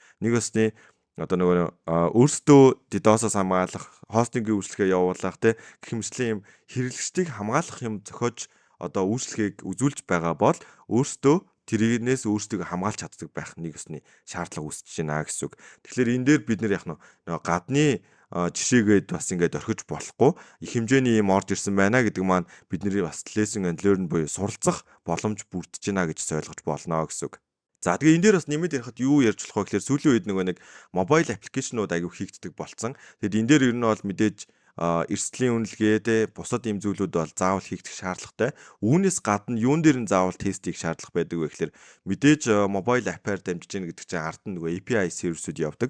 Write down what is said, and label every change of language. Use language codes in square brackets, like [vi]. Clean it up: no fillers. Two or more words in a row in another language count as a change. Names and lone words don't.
[mn] Нэг басны одоо нөгөө өөрсдөө DDoS-оос хамгаалах, хостингийн үйлчилгээ явуулах гэх мэтлэн юм хэрэглэгчдийг хамгаалах юм зохиож одоо үйлчилгээг үзүүлж байгаа бол өөрсдөө тэрнээс өөрсдөө хамгаалж чаддаг байх нэг ёсны шаардлага үүсэж байна гэсэн үг. Тэгэхээр энэ дээр бид нэр яг нөгөө гадны жишээгээд бас ингээд орхиж болохгүй их хэмжээний юм орж ирсэн байна гэдэг маань бидний бас [en] lesson and learn [mn] буюу суралцах боломж бүрдэж байна гэж ойлгож болно гэсэн үг. За тэгээ энэ дээр бас нэмээд ярихад юу ярьж болох вэ гэхээр сүүлийн үед нэг мобайл аппликейшнууд аягүй хийгддэг болцсон. Тэгэд энэ дээр ер нь бол мэдээж эрсдлийн үнэлгээтэй бусад юм зүйлүүд бол заавал хийгдэх шаардлагатай. Үүнээс гадна юун дээр нь заавал тест хийх шаардлага байдаг вэ гэхээр мэдээж мобайл апаар дамжиж гэнэ гэдэг чинь ард нь нөгөө API сервисүүд явдаг.